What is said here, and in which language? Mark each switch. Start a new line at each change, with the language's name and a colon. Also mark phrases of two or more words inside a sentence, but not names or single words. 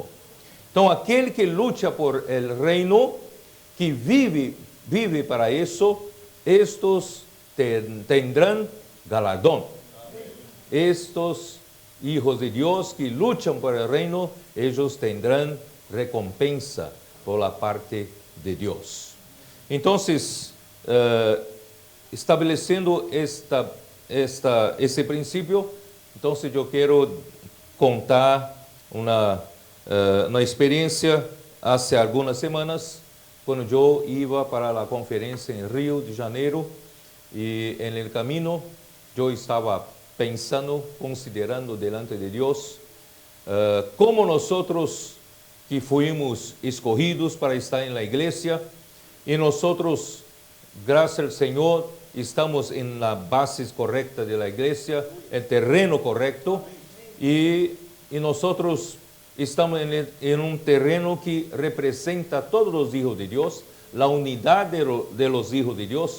Spanish: Entonces aquel que lucha por el reino, que vive para eso, estos tendrán galardón. Estos hijos de Dios que luchan por el reino, ellos tendrán recompensa por la parte de Dios. Entonces,
Portuguese: estabelecendo esse princípio,
Spanish: entonces yo quiero contar
Portuguese: uma experiência hace algumas semanas, quando eu iba para a conferência em Rio de Janeiro, e
Spanish: en el camino
Portuguese: eu estava pensando, considerando
Spanish: delante de
Portuguese: Deus,
Spanish: como nosotros que fuimos escogidos para estar en la iglesia, y nosotros, gracias al Señor, estamos en la base correcta de la iglesia, el terreno correcto, y nosotros estamos en un terreno que representa a todos los hijos de Dios, la unidad de los hijos de Dios.